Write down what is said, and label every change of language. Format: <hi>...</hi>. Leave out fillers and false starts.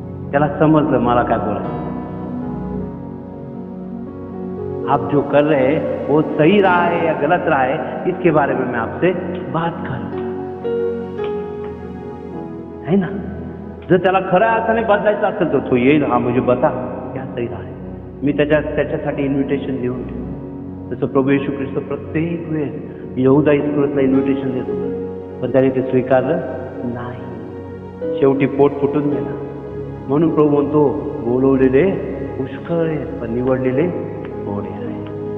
<mr>त्याला समजलं मला काय बोलायचं.</mr> <hi>आप जो कर रहे हैं वो सही रहा है या गलत रहा है, इसके बारे में मैं आपसे बात करूंगा, है ना.</hi> <mr>जर त्याला खऱ्या अर्थाने बदलायचं असेल तर तो येईल,</mr> <hi>हा मुझे बता क्या सही रहा है.</hi> <mr>मी त्याच्यासाठी इन्व्हिटेशन देऊन ठेवतो. जसं प्रभू येशू ख्रिस्त प्रत्येक वेळेस यहूदा इस्करियोतला इन्व्हिटेशन देत होतं, पण त्याने ते स्वीकारलं नाही. शेवटी पोट फुटून गेला. म्हणून प्रभू म्हणतो बोलवलेले पुष्कळ आहेत पण निवडलेले थोडे आहेत.</mr>